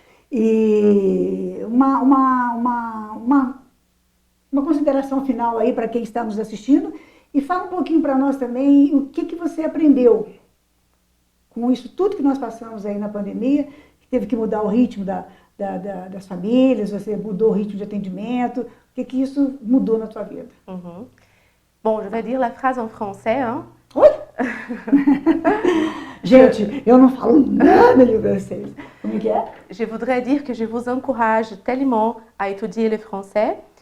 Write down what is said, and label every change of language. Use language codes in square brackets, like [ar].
[pt] E uma consideração final aí para quem está nos assistindo e fala um pouquinho para nós também o que você aprendeu com isso tudo que nós passamos aí na pandemia, que teve que mudar o ritmo das famílias, você mudou o ritmo de atendimento, o que isso mudou na tua vida? Uhum. [fr] Bon, je vais dire la phrase en français, hein? [pt] Oi? Gente, eu não falo nada de francês. Como é que é? [fr] Je voudrais dire que je vous encourage tellement à étudier le français.